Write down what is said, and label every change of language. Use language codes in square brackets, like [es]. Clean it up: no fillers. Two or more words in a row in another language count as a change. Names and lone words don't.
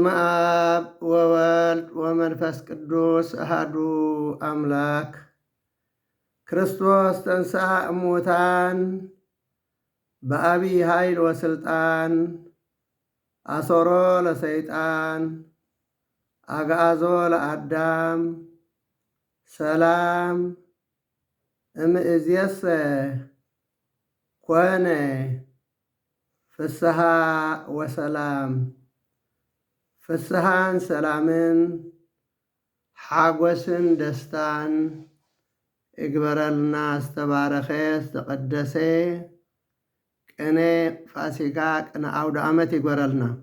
[gez] አብ ወወልድ ወመንፈስ ቅዱስ አሐዱ አምላክ። ክርስቶስ ተንሥአ እሙታን በአቢይ ኃይል ወስልጣን አሰሮ ለሰይጣን አግዓዞ ለአዳም ሰላም እምይእዜሰ ኮነ ፍስሐ ወሰላም። [ti] ፍስሐን ሰላምን ሓጎስን ደስታን ይግበረልና። ዝተባረኸ ዝተቀደሰ ቅኔ ፋሲካ ቅነ አውደ ዓመት ይግበረልና።